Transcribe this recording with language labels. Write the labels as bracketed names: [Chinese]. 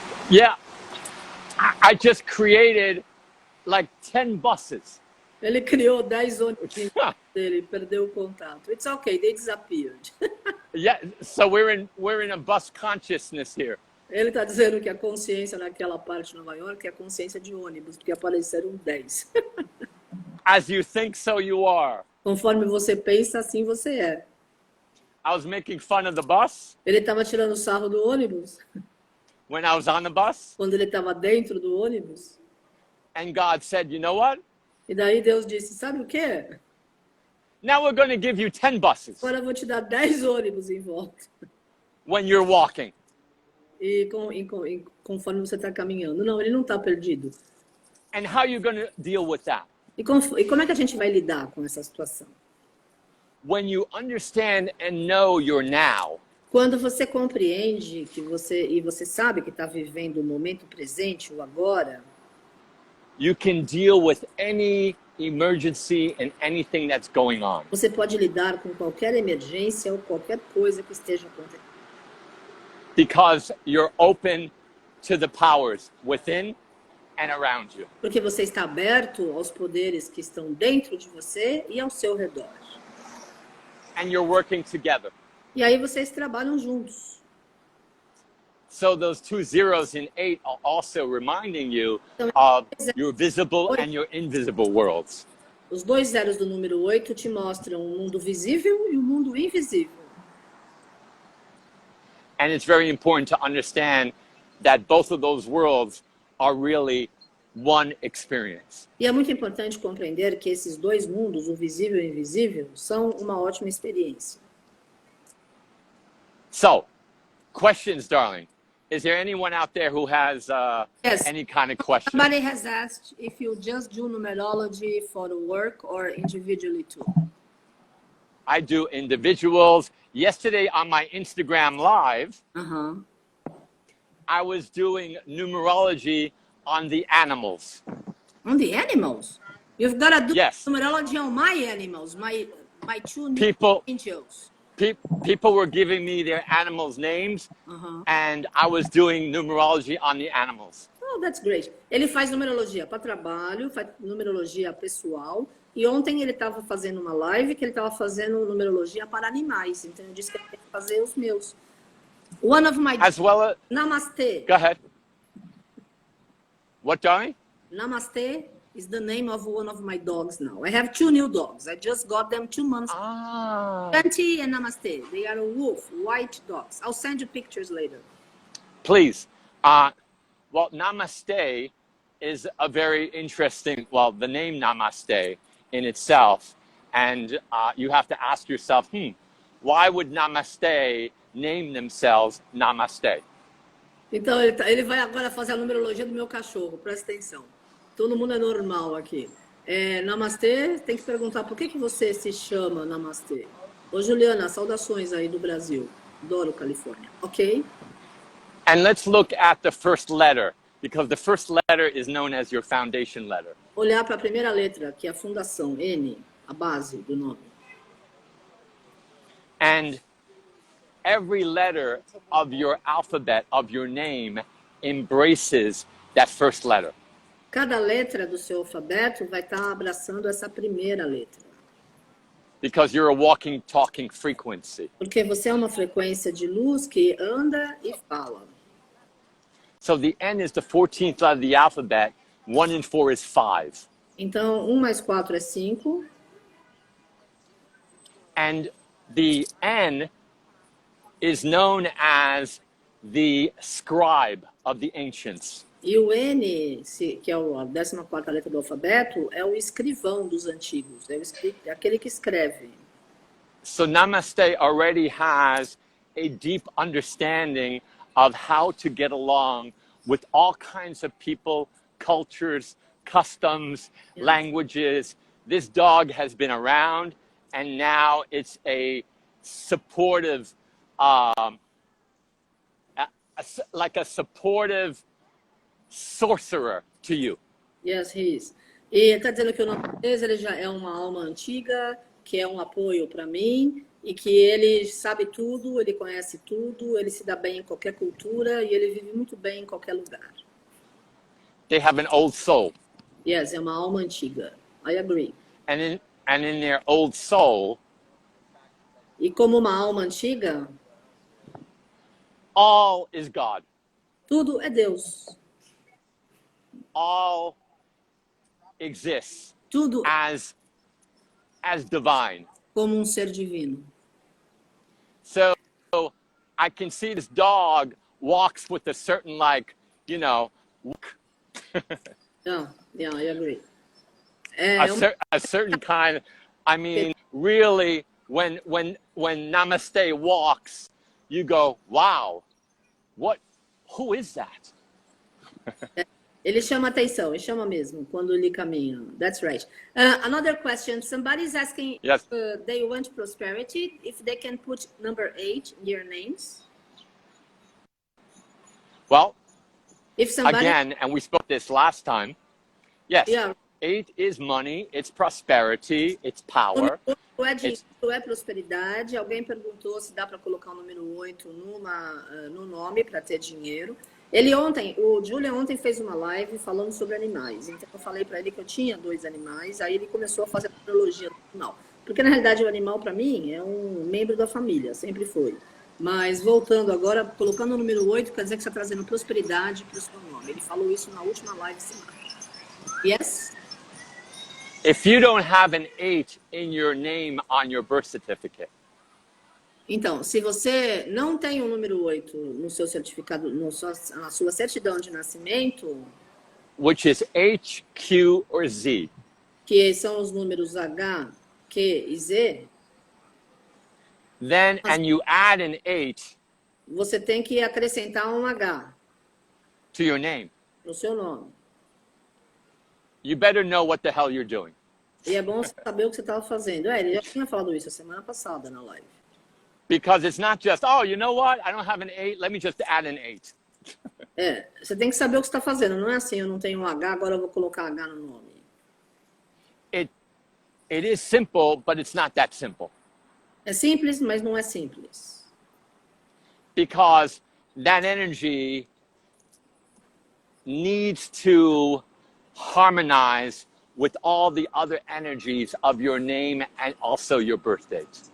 [English] Yeah, I just created like 10 buses. [Portuguese] ele criou 10 ônibus dele, perdeu o contato. [English] It's okay, they disappeared. Yeah, so we're in a bus consciousness here. [Portuguese] Ele está dizendo que a consciência naquela parte de Nova York é a consciência de ônibus, porque apareceram 10. [English] As you think, so you are. [Portuguese] Conforme você pensa, assim você é. [English] I was making fun of the bus [Portuguese] Ele estava tirando sarro do ônibus, [English] when I was on the bus, [Portuguese] quando ele estava dentro do ônibus. [English] and God said, you know what? [Portuguese] E daí Deus disse, sabe o quê? [English] Now we're going to give you 10 buses [Portuguese] Agora eu vou te dar 10 ônibus em volta. [English] when you're walking. [Portuguese] E conforme você está caminhando. Não, ele não está perdido. [English] And how are you going to deal with that? [Portuguese] E como é que a gente vai lidar com essa situação? [English] When you understand and know your now, [Portuguese] Quando você compreende que você sabe que está vivendo o momento presente, o agora, [English] you can deal with any emergency and anything that's going on. [Portuguese] você pode lidar com qualquer emergência ou qualquer coisa que esteja acontecendo. [English] Because you're open to the powers within and around you. [Portuguese] Porque você está aberto aos poderes que estão dentro de você e ao seu redor. [English] And you're working together. [Portuguese] E aí vocês trabalham juntos. [English] So those 2 zeros in 8 are also reminding you of your visible and your invisible worlds. [Portuguese] Os 2 zeros do número 8 te mostram o mundo visível e o mundo invisível. [English] And it's very important to understand that both of those worlds are really one experience. [Portuguese] E é muito importante compreender que esses 2 mundos, o visível e o invisível, são uma ótima experiência. [English] So, questions, darling. Is there anyone out there who has Yes. any kind of question? Somebody has asked if you just do numerology for work or individually too. I do individuals. Yesterday on my Instagram live, I was doing numerology on the animals. On the animals? You've got to do Yes. numerology on my animals, my 2 People angels. people were giving me their animals' names, and I was doing numerology on the animals. Oh, that's great. [Portuguese] Ele faz numerologia para trabalho, faz numerologia pessoal. E ontem ele estava fazendo uma live que ele estava fazendo numerologia para animais. Então eu disse que ele tem que fazer os meus. [English] One of my... As well as... Namaste. Go ahead. What, darling? Namaste is the name of one of my dogs now. I have 2 new dogs. I just got them 2 months ago. Shanti and Namaste. They are wolf, white dogs. I'll send you pictures later. Please. Well, Namaste is a very interesting, well, the name Namaste in itself. And you have to ask yourself, why would Namaste name themselves Namaste? [Portuguese] Então, ele vai agora fazer a numerologia do meu cachorro. Presta atenção. Todo mundo é normal aqui. Namastê, tem que perguntar por que você se chama Namastê. Ô, Juliana, saudações aí do Brasil. Adoro Califórnia. Ok? [English] And let's look at the first letter, because the first letter is known as your foundation letter. [Portuguese] Olhar para a primeira letra, que é a fundação, N, a base do nome. [English] And every letter of your alphabet, of your name, embraces that first letter. [Portuguese] Cada letra do seu alfabeto vai estar abraçando essa primeira letra. [English] Because you're a walking, talking frequency. [Portuguese] Porque você é uma frequência de luz que anda e fala. [English] So the N is the 14th letter of the alphabet. 1 and 4 is 5. [Portuguese] Então, 1 mais 4 é 5. [English] And the N is known as the scribe of the ancients. [Portuguese] E o N, que é a 14ª letra do alfabeto, é o escrivão dos antigos. É aquele que escreve. [English] So Namaste already has a deep understanding of how to get along with all kinds of people, cultures, customs, languages. This dog has been around, and now it's a supportive, like a supportive sorcerer to you. Yes, he is. [Portuguese] E está dizendo que o nome dele já é uma alma antiga que é um apoio para mim e que ele sabe tudo, ele conhece tudo, ele se dá bem em qualquer cultura e ele vive muito bem em qualquer lugar. [English] They have an old soul. Yes, [Portuguese] é uma alma antiga. [English] I agree. And in their old soul, [Portuguese] E como uma alma antiga, [English] all is God. [Portuguese] tudo é Deus. [English] All exists [Portuguese] Tudo [English] as divine. [Portuguese] como ser divino. [English] So I can see this dog walks with a certain, like, you know, Yeah, I agree. a certain kind. I mean, really, when Namaste walks, you go, wow, who is that? [Portuguese] Ele chama atenção, ele chama mesmo quando ele caminha. [English] That's right. Another question. Somebody's asking Yes. if they want prosperity, if they can put number 8 in their names. Well, If somebody, again, and we spoke this last time. Yes, Yeah. 8 is money, it's prosperity, it's power. [Portuguese] Não é dinheiro, é prosperidade. Alguém perguntou se dá para colocar o número 8 no nome para ter dinheiro. O Julian ontem fez uma live falando sobre animais. Então eu falei para ele que eu tinha 2 animais. Aí ele começou a fazer numerologia no final. Porque na realidade o animal para mim é um membro da família, sempre foi. Mas voltando agora, colocando o número 8, quer dizer que você está trazendo prosperidade para o seu nome. Ele falou isso na última live semana. [English] Yes? If you don't have an 8 in your name on your birth certificate, [Portuguese] Então, se você não tem o número 8 no seu certificado, na sua certidão de nascimento, [English] which is H, Q, or Z, [Portuguese] que são os números H, Q e Z, [English] then and you add an 8 [Portuguese] você tem que acrescentar um H [English] to your name, [Portuguese] no seu nome. [English] you better know what the hell you're doing. [Portuguese] E é bom saber o que você estava fazendo. Ele já tinha falado isso a semana passada na live. [English] Because it's not just, oh, you know what? I don't have an 8. Let me just add an 8. [Portuguese] Você tem que saber o que você está fazendo. Não é assim, eu não tenho um H, agora eu vou colocar H no nome. [English] It is simple, but it's not that simple. [Portuguese] É simples, mas não é simples. [English] Because that energy needs to harmonize with all the other energies of your name and also your birth date.